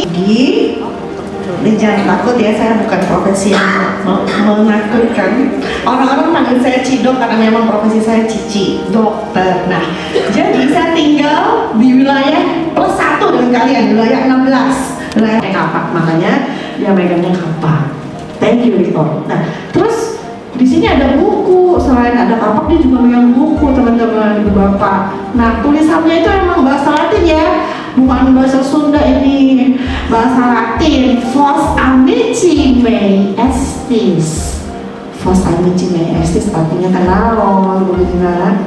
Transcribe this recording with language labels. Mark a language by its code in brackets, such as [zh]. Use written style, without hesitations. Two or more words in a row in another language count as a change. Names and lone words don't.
[id] Jangan takut ya, saya bukan profesi yang menakutkan. Orang-orang panggil saya Cidok karena memang profesi saya Cici, dokter. Nah, jadi saya tinggal di wilayah +1 dengan kalian, wilayah 16, wilayah kapak, makanya dia megangnya kapak. [en] Thank you, Victor. [id] Nah, terus di sini ada buku, selain ada kapak dia juga megang buku, teman-teman, ibu bapak. Nah, tulisannya itu emang bahasa Latin ya, bukan bahasa Sunda ini, bahasa Latin. [la] Vos amici mei estis. Vos amici mei estis [id] artinya kenal, begitu kan?